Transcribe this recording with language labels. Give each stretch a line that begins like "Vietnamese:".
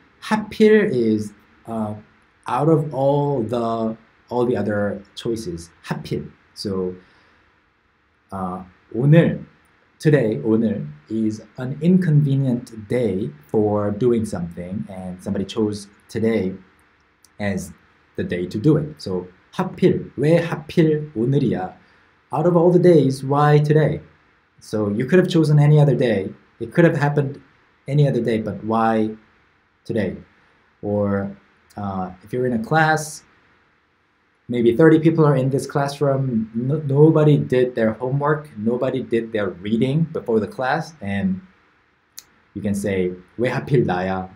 English: 하필 is out of all the other choices. 하필. So 오늘 today, 오늘, is an inconvenient day for doing something, and somebody chose today as the day to do it.
Korean: So 하필, 왜 하필 오늘이야?
English: Out of all the days, why today? So you could have chosen any other day. It could have happened any other day, but why today? Or if you're in a class, maybe 30 people are in this classroom, nobody did their homework, nobody did their reading before the class, and you can say,
Korean: 왜 하필 나야?